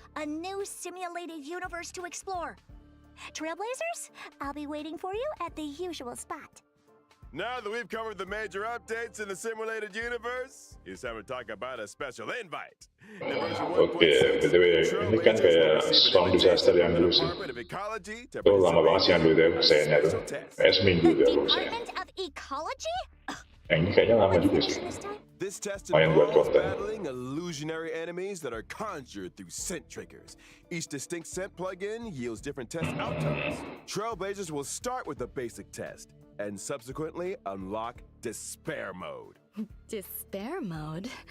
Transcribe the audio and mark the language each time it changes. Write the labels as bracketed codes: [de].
[en] A new simulated universe to explore. Trailblazers, I'll be waiting for you at the usual spot. Now that we've covered the major updates in the simulated universe, it's time to talk about a special invite. [id] Oke, BTW ini kan kayak storm disaster yang dulu sih. Itu lama banget sih yang dulu deh sayangnya tuh. Kayak seminggu deh aku sayang. [en] Department of Ecology? [id] Yang ini kayaknya lama juga sih. [en] This test [id] Main buat [en] involves [id] konten. [en] battling illusionary enemies that are conjured through scent triggers. Each distinct scent plugin yields different test outcomes. Trailblazers will start with the basic test and subsequently unlock Despair Mode. Despair mode?